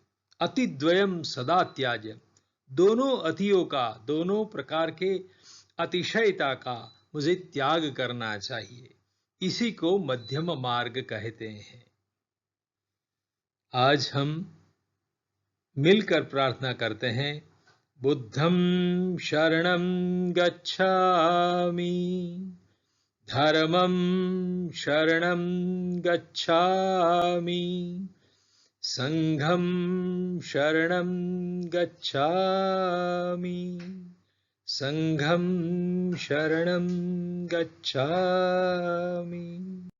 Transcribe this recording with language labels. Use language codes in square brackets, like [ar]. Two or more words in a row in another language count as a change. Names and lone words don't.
[sa] अतिद्वयम सदा त्याज्यम, [hi] दोनों अतियों का, दोनों प्रकार के अतिशयता का मुझे त्याग करना चाहिए। इसी को मध्यम मार्ग कहते हैं। आज हम मिलकर प्रार्थना करते हैं, [pi] बुद्धं शरणं गच्छामि, धर्मं शरणं गच्छामि, संघं शरणं गच्छामि, संघं शरणं गच्छामि।